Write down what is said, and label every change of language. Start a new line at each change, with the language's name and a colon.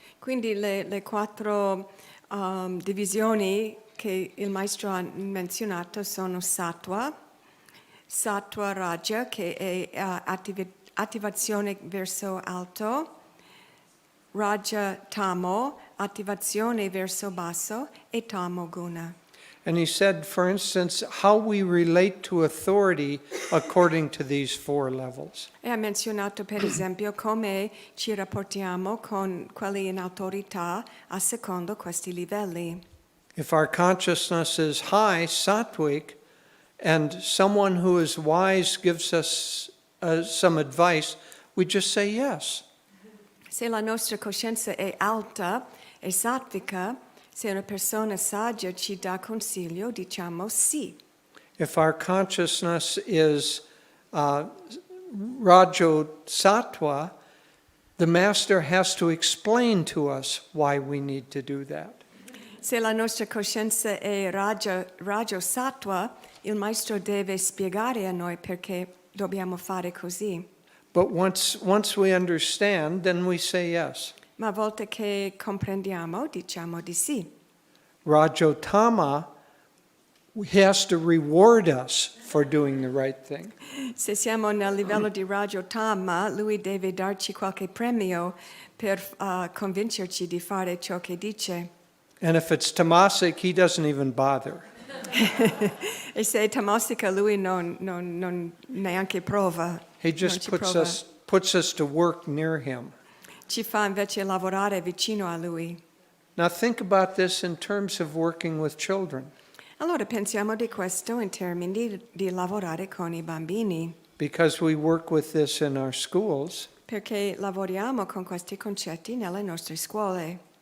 Italian: Quindi le 4 divisioni che il maestro ha menzionato sono sattva raja che è attivazione verso alto, raja tamo, attivazione verso basso, e tamo guna.
English: And he said, for instance, how we relate to authority according to these 4 levels.
Italian: E ha menzionato per esempio come ci rapportiamo con quelli in autorità a secondo questi livelli.
English: If our consciousness is high, sattvic, and someone who is wise gives us some advice, we just say yes.
Italian: Se la nostra coscienza è alta e sattvica, se una persona saggia ci dà consiglio, diciamo sì.
English: If our consciousness is rajosattva, the master has to explain to us why we need to do that.
Italian: Se la nostra coscienza è rajosattva, il maestro deve spiegare a noi perché dobbiamo fare così.
English: But once we understand, then we say yes.
Italian: Ma a volte che comprendiamo, diciamo di sì.
English: Rajotama, he has to reward us for doing the right thing.
Italian: Se siamo nel livello di rajotama, lui deve darci qualche premio per convincerci di fare ciò che dice.
English: And if it's tamasic, he doesn't even bother.
Italian: E se è tamasica, lui non neanche prova.
English: He just
Italian: non ci prova.
English: puts us to work near him.
Italian: Ci fa invece lavorare vicino a lui.
English: Now think about this in terms of working with children,
Italian: Allora pensiamo di questo in termini di lavorare con I bambini,
English: because we work with this in our schools.
Italian: perché lavoriamo con questi concetti nelle nostre scuole.